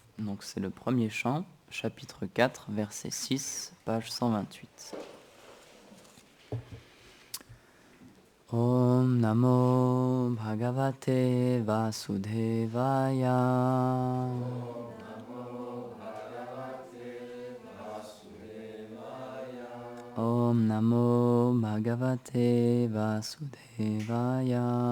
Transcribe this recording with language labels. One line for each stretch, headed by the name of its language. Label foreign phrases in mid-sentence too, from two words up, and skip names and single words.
French: Donc c'est le premier chant, chapitre 4, verset 6, page 128.
Sanskrit: Om Namo Bhagavate Vasudevaya. Om Namo Bhagavate Vasudevaya.